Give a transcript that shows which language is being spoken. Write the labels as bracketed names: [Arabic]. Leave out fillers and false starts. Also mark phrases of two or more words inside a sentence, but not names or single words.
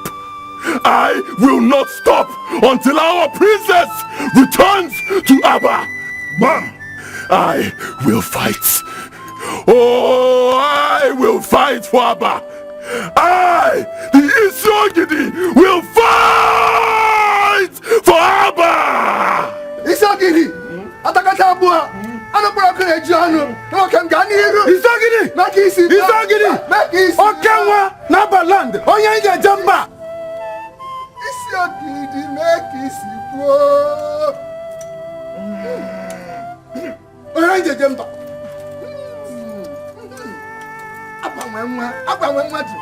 [English] I will not stop until our princess returns to Abba. Bam! I will fight. Oh, I will fight for Abba. I, the Isogidi, will fight for Abba. Isogidi, Atakatabua, Anabroken Ejano, Nokan Ganiru, Isogidi, Makisi, Isogidi, Makisi, Okawa, Nabaland, Oyanga Jamba. Isogidi, Makisi, Oyanga Jamba. Apa mama tu.